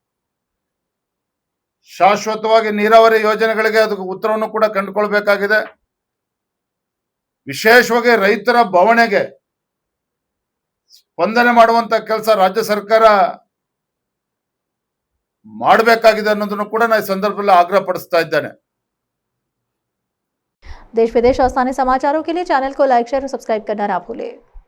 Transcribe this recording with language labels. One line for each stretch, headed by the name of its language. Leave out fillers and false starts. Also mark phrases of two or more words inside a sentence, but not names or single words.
Kannada: ಶಾಶ್ವತವಾಗಿ ನೀರಾವರಿ ಯೋಜನೆಗಳಿಗೆ ಅದಕ್ಕೆ ಉತ್ತರವನ್ನು ಕೂಡ ಕಂಡುಕೊಳ್ಬೇಕಾಗಿದೆ। ವಿಶೇಷವಾಗಿ ರೈತರ ಬವಣೆಗೆ ಸ್ಪಂದನೆ ಮಾಡುವಂತ ಕೆಲಸ ರಾಜ್ಯ ಸರ್ಕಾರ ಮಾಡಬೇಕಾಗಿದೆ ಅನ್ನೋದನ್ನು ಕೂಡ ನಾನು ಈ ಸಂದರ್ಭದಲ್ಲಿ ಆಗ್ರಹ ಪಡಿಸ್ತಾ ಇದ್ದೇನೆ।
Hindi: देश विदेश और स्थानीय समाचारों के लिए चैनल को
English: like, share
Hindi: और सब्सक्राइब करना ना भूलें।